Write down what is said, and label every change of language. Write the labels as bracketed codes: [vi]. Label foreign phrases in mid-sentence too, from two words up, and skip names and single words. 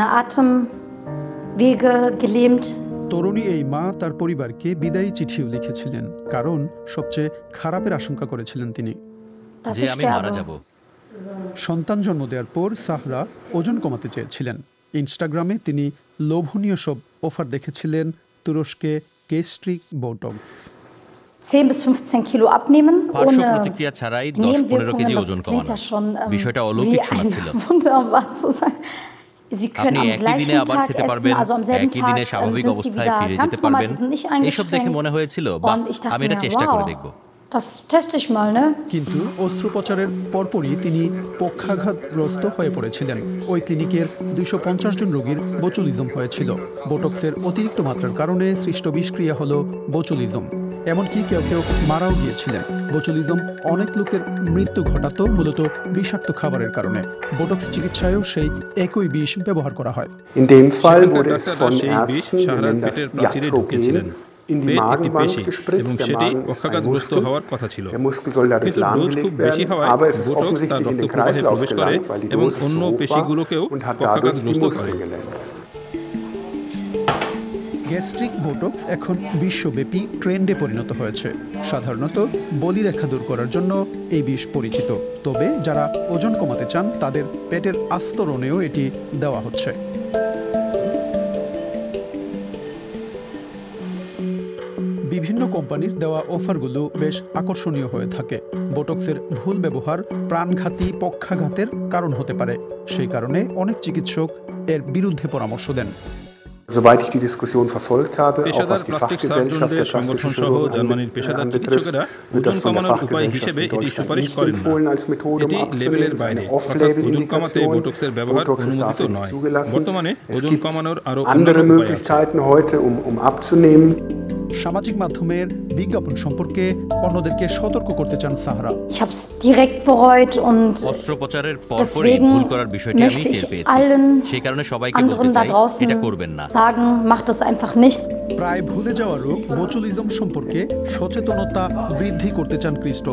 [bn] তরুণী এই মা তার পরিবারকে বিদায়ী চিঠিও লিখেছিলেন, কারণ সবচেয়ে খারাপের আশঙ্কা করেছিলেন তিনি, যে আমি মারা যাব। সন্তান জন্ম দেওয়ার পর সাহরা ওজন কমাতে চেয়েছিলেন। ইনস্টাগ্রামে তিনি লোভনীয় সব অফার দেখেছিলেন, তুরস্কে গেস্ট্রিক বোটক্স। [de] 10 bis 15 Kilo abnehmen [bn] ohne প্রতিক্রিয়া ছাড়াই 10-15 কেজি ওজন কমানো, বিষয়টা অলৌকিক শোনাচ্ছিল। আপনি একই দিনে আবার খেতে পারবেন, একই দিনে স্বাভাবিক অবস্থায় ফিরে যেতে পারবেন। এইসব দেখে মনে হয়েছিল, বাহ, আমি এটা চেষ্টা করে দেখব। কিন্তু অস্ত্রোপচারের পরপরই তিনি পক্ষাঘাতগ্রস্ত হয়ে পড়েছিলেন। ওই ক্লিনিকের 250 জন রোগীর বোচুলিজম হয়েছিল। বোটক্সের অতিরিক্ত মাত্রার কারণে সৃষ্ট বিষক্রিয়া হলো বোচুলিজম। এমনকি কেউ কেউ মারাও গিয়েছিলেন। বোচুলিজম অনেক লোকের মৃত্যু ঘটাতো মূলত বিষাক্ত খাবারের কারণে। বোটক্স চিকিৎসায়ও সেই একই বিষ ব্যবহার করা হয়। [de] In dem Fall wurde es von Ärzten, die nennen das Iatrogen, in die Magenwand gespritzt. Der Magen ist ein Muskel. Der Muskel soll dadurch lahmgelegt werden, aber es ist offensichtlich in den Kreislauf gelangt, weil die Dosis zu hoch war und hat dadurch die Muskeln gelähmt. [bn] গ্যাস্ট্রিক বোটক্স এখন বিশ্বব্যাপী ট্রেন্ডে পরিণত হয়েছে। সাধারণত বলিরেখা দূর করার জন্য এই বিষ পরিচিত, তবে যারা ওজন কমাতে চান তাদের পেটের আস্তরণেও এটি দেওয়া হচ্ছে। বিভিন্ন কোম্পানির দেওয়া অফারগুলো বেশ আকর্ষণীয় হয়ে থাকে। বোটক্সের ভুল ব্যবহার প্রাণঘাতী পক্ষাঘাতের কারণ হতে পারে, সেই কারণে অনেক চিকিৎসক এর বিরুদ্ধে পরামর্শ দেন। [de] Soweit ich die Diskussion verfolgt habe, auch was die Fachgesellschaft der plastischen Chirurgen anbetrifft, wird das von der Fachgesellschaft in Deutschland nicht empfohlen als Methode, um abzunehmen. Es ist eine Off-Label-Indikation. Botox ist dafür nicht zugelassen. Es gibt andere Möglichkeiten heute, um abzunehmen. [bn] সামাজিক মাধ্যমের বিজ্ঞাপন সম্পর্কে অন্যদেরকে সতর্ক করতে চান সাহারা। অস্ত্রোপচারের পরপরই ভুল করার বিষয়টি আমি টের পেয়েছি, সেই কারণে সবাইকে বলতে চাই এটা করবেন না। প্রায় ভুলে যাওয়া রোগ বোচুলিজম সম্পর্কে সচেতনতা বৃদ্ধি করতে চান ক্রিস্টোফ।